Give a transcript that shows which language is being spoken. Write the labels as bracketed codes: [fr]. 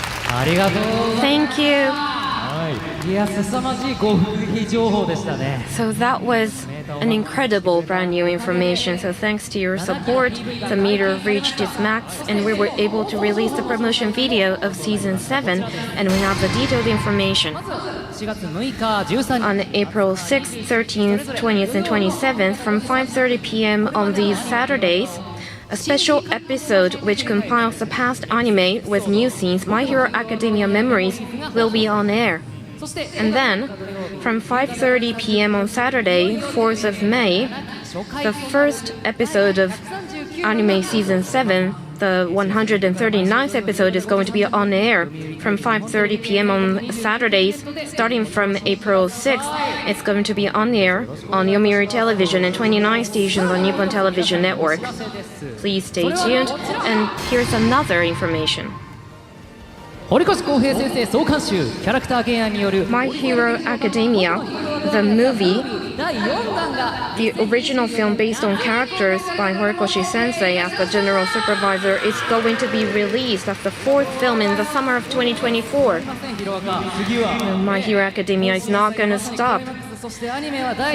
[ja] ありがとう。 [en] Thank you. [ja] いや、凄まじい極秘情報でしたね。 [en] So that was an incredible brand new information. So thanks to your support, the meter reached its max and we were able to release the promotion video of season 7 and we have the detailed information. [ja] 4月6日、13日 [en] On April 6th, 13th, 20th, and 27th from 5:30 p.m. on these Saturdays, a special episode which compiles the past anime with new scenes, My Hero Academia Memories, will be on air. And then, from 5:30 p.m. on Saturday, 4th of May, the first episode of anime season 7, the 139th episode, is going to be on air from 5:30 p.m. on Saturdays. Starting from April 6th, it's going to be on air on Yomiuri Television and 29 stations on Nippon Television Network. Please stay tuned. And here's another information. [ja] 堀越康平先生創刊集キャラクター原案による [en] My Hero Academia, the movie, [ja] 第4弾が [en] the original film based on characters by Horikoshi Sensei as the general supervisor, is going to be released as the fourth film in the summer of 2024. [ja] ヒロアカ次は [en] My Hero Academia is not going to stop. [ja] そしてアニメは第